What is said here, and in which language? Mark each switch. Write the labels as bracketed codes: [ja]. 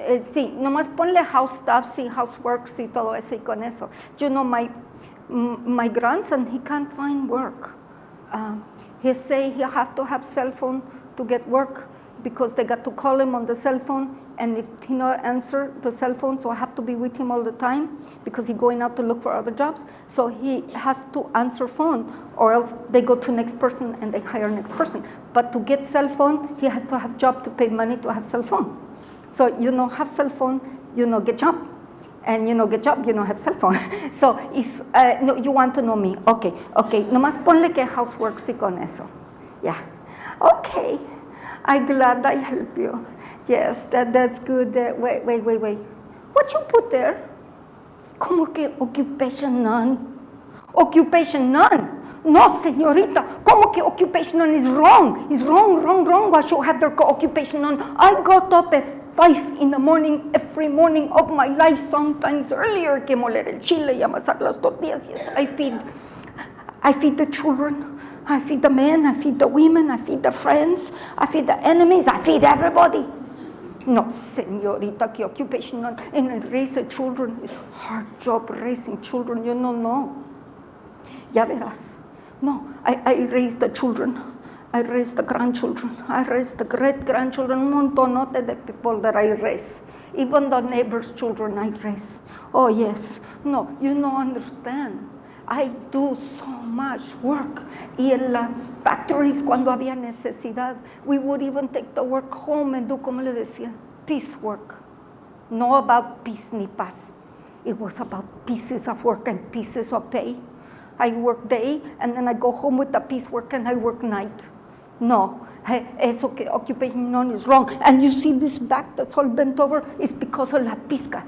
[es] Sí, nomás ponle [en] house stuff, [es] sí, housework, sí, todo eso y con eso. [en] You know, my grandson, he can't find work. He say he have to have cell phone to get work because they got to call him on the cell phone, and if he not answer the cell phone, so I have to be with him all the time because he's going out to look for other jobs. So he has to answer phone, or else they go to next person and they hire next person. But to get cell phone, he has to have job to pay money to have cell phone. So, you know, have cell phone, you know, get job. And, get job, you don't have cell phone. So, no, you want to know me. Okay. [es] Nomás ponle que housework sí con eso. [en] Yeah. Okay. I'm glad I help you. Yes, that's good. Wait. What you put there? [es] ¿Cómo que [en] occupation none? Occupation none? [es] No, señorita. ¿Cómo que [en] occupation none is wrong? It's wrong. Why should have their occupation none? I got up at 5 in the morning, every morning of my life, sometimes earlier, [es] que moler el chile y amasar las tortillas. [en] Yes, I feed the children, I feed the men, I feed the women, I feed the friends, I feed the enemies, I feed everybody. [es] No, señorita, que [en] occupation none. And raise the children is hard job raising children, no. [es] Ya verás. [en] No, I raise the children. I raise the grandchildren. I raise the great-grandchildren. [es] Un montonote de [en] people that I raise. Even the neighbors' children I raise. Oh, yes. No, you don't understand. I do so much work. [es] Y en las [en] factories, [es] cuando había necesidad, [en] we would even take the work home and do, [es] como le decían, [en] piece work. No about peace [es] ni paz. [en] It was about pieces of work and pieces of pay. I work day, and then I go home with the piece work, and I work night. No, eso que occupation none is wrong. And you see this back that's all bent over is because of [es] la pizca.